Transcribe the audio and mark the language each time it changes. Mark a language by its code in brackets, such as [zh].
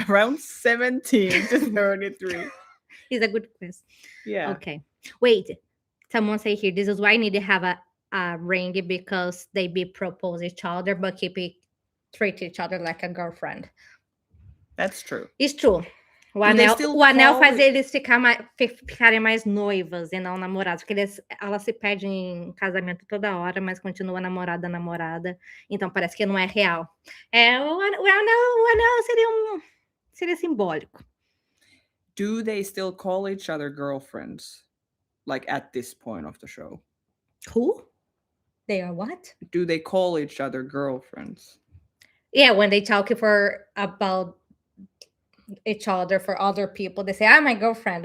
[en] around 17 to 33. It's a good quiz. Yeah. Okay. Wait. Someone say here, this is why I need to have a ring, because they be propose each other, but treat each other like a girlfriend. That's true. It's true. [pt] O anel faz eles ficarem mais noivas e não namorados, porque elas se pedem em casamento toda hora, mas continua namorada, então parece que não é real. O anel seria simbólico. [en] Do they still call each other girlfriends, like at this point of the show? Who? They are what? Do they call each other girlfriends? Yeah, when they talk about each other for other people, they say, "I'm my girlfriend.